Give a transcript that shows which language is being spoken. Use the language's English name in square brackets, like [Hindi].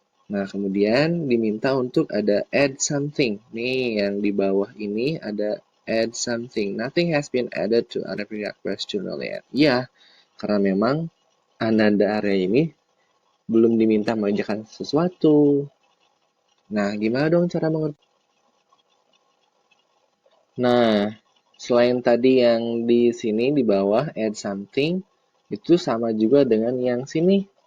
[Indonesian] Nah, kemudian diminta untuk ada [English] add something. [Indonesian] Nih, yang di bawah ini ada [English] add something. Nothing has been added to Arya Fikri Akbar's journal yet. [Indonesian] Ya, karena memang Ananda Arya ini belum diminta mengerjakan sesuatu. Nah, gimana dong cara mengerti? Nah, selain tadi yang di sini di bawah [English] add something, [Indonesian] itu sama juga dengan yang sini.